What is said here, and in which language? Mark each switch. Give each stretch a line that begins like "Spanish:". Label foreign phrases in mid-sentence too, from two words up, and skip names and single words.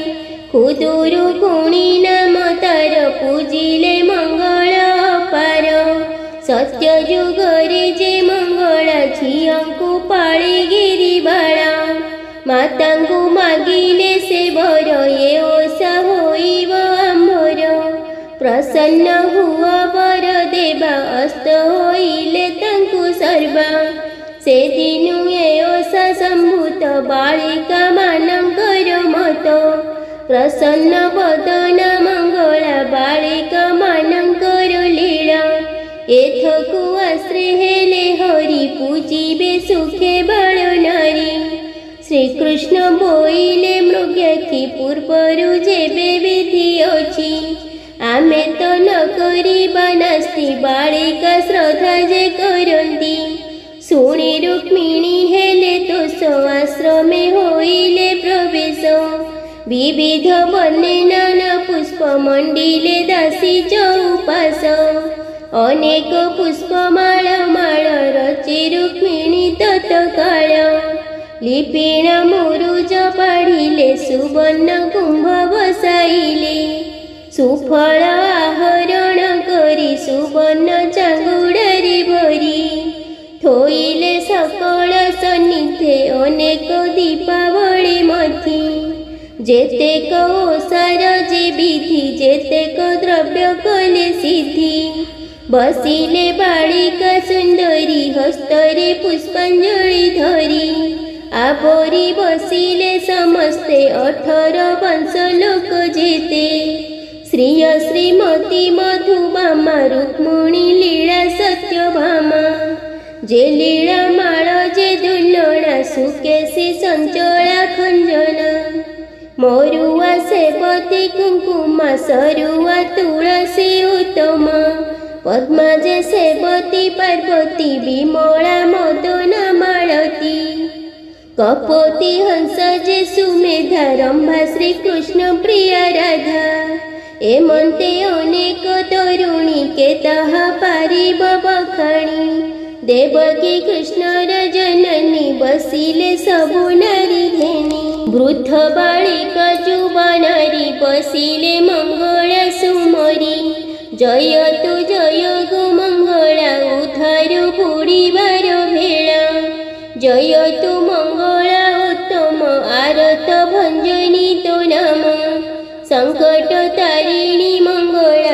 Odia: ଖୁଦୁରୁକୁଣୀ ନାମ ତାର ପୂଜିଲେ ମଙ୍ଗଳ ଅପାର ସତ୍ୟ ଯୁଗରେ ଯେ ମଙ୍ଗଳା ଝିଅଙ୍କୁ ପାଳେ ଗିରିବାଳା ମାତାଙ୍କୁ ମାଗିଲେ ସେ ବର ଏ ଓଷା ହୋଇବ ଆମ୍ଭର ପ୍ରସନ୍ନ ହୁଅ ବର ଦେବା ଅସ୍ତ ହୋଇଲେ ତାଙ୍କୁ ସର୍ବା ସେ ଦିନୁ ଏ ଓଷା ସମ୍ଭୂତ ବାଳିକା ମାନଙ୍କର ମତ ପ୍ରସନ୍ନ ବଦନ ମଙ୍ଗଳା ବାଳିକା ମାନଙ୍କର ଲୀଳା ଏଥକୁ ଆଶ୍ରେ ହେଲେ ହରି ପୂଜିବେ ସୁଖେ ବାଳ ନାରୀ ଶ୍ରୀକୃଷ୍ଣ ବୋଇଲେ ମୃଗାକ୍ଷୀ ପୂର୍ବରୁ ଯେବେ ବିଧି ଅଛି ଆମେ ତୋ ନ କରିବା ନାସ୍ତି ବାଳିକା ଶ୍ରଦ୍ଧା ଯେ କରନ୍ତି ଶୁଣି ରୁକ୍ମିଣୀ ହେଲେ ତୋଷ ଆଶ୍ରମେ ହୋଇଲେ ପ୍ରବେଶ ବିବିଧ ବନେ ନାନା ପୁଷ୍ପ ମଣ୍ଡିଲେ ଦାସୀ ଚଉପାଶ ଅନେକ ପୁଷ୍ପମାଳ ମାଳ ରଚି ରୁକ୍ମିଣୀ ତତ୍କାଳ ଲିପିଣ ମୁରୁଜ ପାଢ଼ିଲେ ସୁବର୍ଣ୍ଣ କୁମ୍ଭ ବସାଇଲେ ସୁଫଳ ଆହରଣ କରି ସୁବର୍ଣ୍ଣ ଚାଙ୍ଗୁଡ଼ାରି ଭରି ଥୋଇଲେ ସକଳ ସନ୍ନିଧେ ଅନେକ ଦୀପାବଳୀ ମଥି ଯେତେକ ଓଷାର ଯେ ବିଧି ଯେତେକ ଦ୍ରବ୍ୟ କଲେ ସିଦ୍ଧି ବସିଲେ ବାଳିକା ସୁନ୍ଦରୀ ହସ୍ତରେ ପୁଷ୍ପାଞ୍ଜଳି ଧରି ଆବୋରି ବସିଲେ ସମସ୍ତେ 18 ବଂଶ ଲୋକ ଯେତେ ଶ୍ରୀୟ ଶ୍ରୀମତୀ ମଧୁବାମା ରୁକ୍ମିଣୀ ଲୀଳା ସତ୍ୟଭାମା ଯେ ଲୀଳା ମାଳ ଯେ ଦୁଲ୍ଲଣା ସୁକେଶୀ ସଞ୍ଚଳା ଖଞ୍ଜଣା ମରୁଆ ସେବତୀ କୁଙ୍କୁମା ସରୁଆ ତୁଳସୀ ଉତ୍ତମ ପଦ୍ମା ଯେ ସେବତୀ ପାର୍ବତୀ ବିମଳା ମଦନା ମାଳତୀ କପୋତୀ ହଂସ ଯେ ସୁମେଧା ରମ୍ଭା ଶ୍ରୀ କୃଷ୍ଣ ପ୍ରିୟା ରାଧା ଏମନ୍ତେ ଅନେକ ତରୁଣୀ କେ ତାହା ପାରିବ ବଖାଣି ଦେବକୀ କୃଷ୍ଣର ଜନନୀ ବସିଲେ ସବୁ ନାରୀ ଘେନି ବୃଦ୍ଧ ବାଳିକା ଯୁବାନାରୀ ବସିଲେ ମଙ୍ଗଳ ସୁମରି ଜୟ ତୁ ଜୟ ଗୋ ମଙ୍ଗଳା ଉଧାରୁ ବୁଡ଼ିବାର ଭେଳା ଜୟ ତୁ ମଙ୍ଗଳା ଉତ୍ତମ ଆରତ ଭଞ୍ଜନୀ ତୋ ନାମ ସଙ୍କଟ ତାରିଣୀ ମଙ୍ଗଳା